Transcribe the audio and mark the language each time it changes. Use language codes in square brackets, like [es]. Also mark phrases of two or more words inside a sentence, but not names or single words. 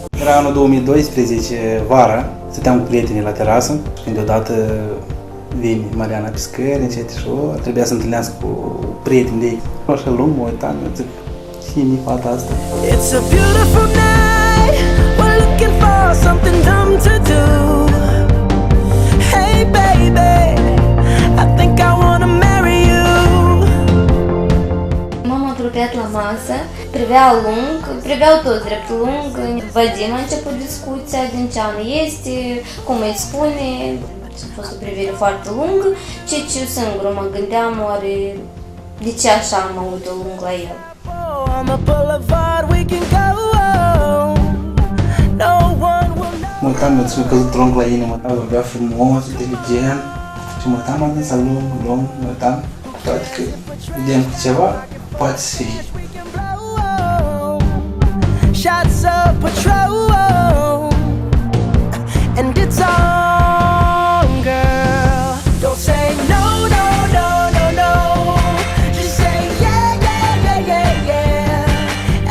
[ro] Era anul 2012, vara, stăteam cu prietenii la terasă, când deodată vine Mariana pe scări, încet și trebuia să întâlnească cu prieteni de ei. Așa lung, mă uitam, eu zic, cine-i fata asta? [en] It's a beautiful night, we're looking for something dumb to do. Hey baby, I think I wanna marry you. [ro] M-am apropiat la masă, priveau toți drept lung. Vadim a început discuția din ce an este, cum îi spune. A fost o privire foarte lungă, ce singur mă gândeam, oare de ce așa am avut o lung la el. Mă uitam, mi-a căzut lung la inimă, vorbea frumos, inteligent și mă uitam adânsa lung, mă uitam, cu toate că vedem cu ceva, poate să fie. [en] Shots of patrol, and it's on, girl. Don't say no, no, no, no, no. Just say yeah, yeah, yeah, yeah, yeah.